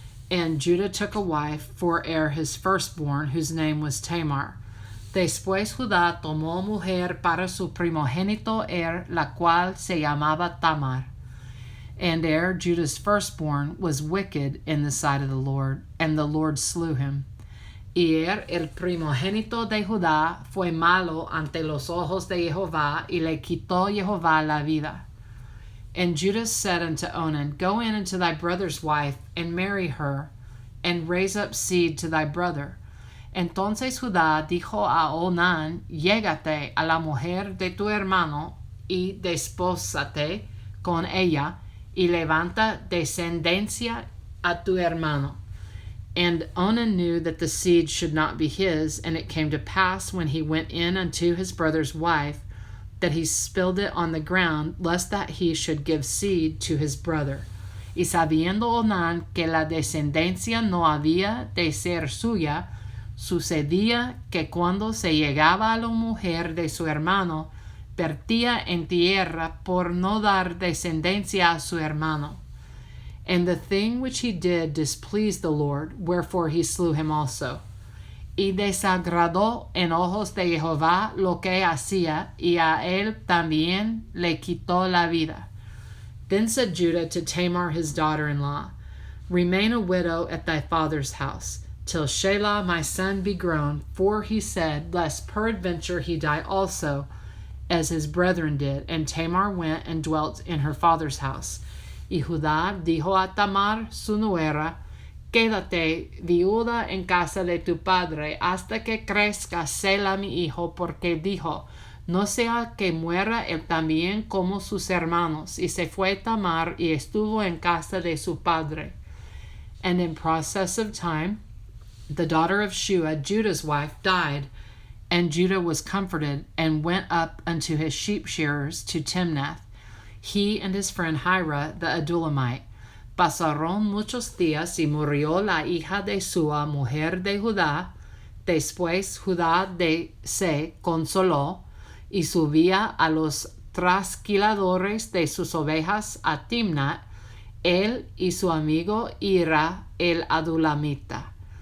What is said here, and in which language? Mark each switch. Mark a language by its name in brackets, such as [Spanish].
[English] And Judah took a wife for his firstborn, whose name was Tamar. [Spanish] Después Judá tomó mujer para su primogénito la cual se llamaba Tamar. [English] And Judah's firstborn, was wicked in the sight of the Lord, and the Lord slew him. [Spanish] Y el primogénito de Judá fue malo ante los ojos de Jehová, y le quitó Jehová la vida. [English] And Judah said unto Onan, go in unto thy brother's wife, and marry her, and raise up seed to thy brother. [Spanish] Entonces Judá dijo a Onán, llégate a la mujer de tu hermano, y despósate con ella, y levanta descendencia a tu hermano. [English] And Onan knew that the seed should not be his, and it came to pass when he went in unto his brother's wife, that he spilled it on the ground, lest that he should give seed to his brother. [Spanish] Y sabiendo Onán que la descendencia no había de ser suya, sucedía que cuando se llegaba a la mujer de su hermano, vertía en tierra por no dar descendencia a su hermano. [English] And the thing which he did displeased the Lord, wherefore he slew him also. [Spanish] Y desagradó en ojos de Jehová lo que hacía, y a él también le quitó la vida. [English] Then said Judah to Tamar his daughter-in-law, remain a widow at thy father's house, till Shelah my son be grown, for he said, lest peradventure he die also, as his brethren did. And Tamar went and dwelt in her father's house. [Spanish] Y Judá dijo a Tamar su nuera, quédate viuda en casa de tu padre hasta que crezca Sela mi hijo, porque dijo, no sea que muera él también como sus hermanos. Y se fue Tamar y estuvo en casa de su padre. [English] And in process of time, the daughter of Shua, Judah's wife, died, and Judah was comforted, and went up unto his sheep shearers to Timnath, he and his friend Hira the Adulamite. [Spanish] Pasaron muchos días y murió la hija de Sua, mujer de Judá. Después Judá se consoló y subía a los trasquiladores de sus ovejas a Timnat, él y su amigo Hira el Adulamita.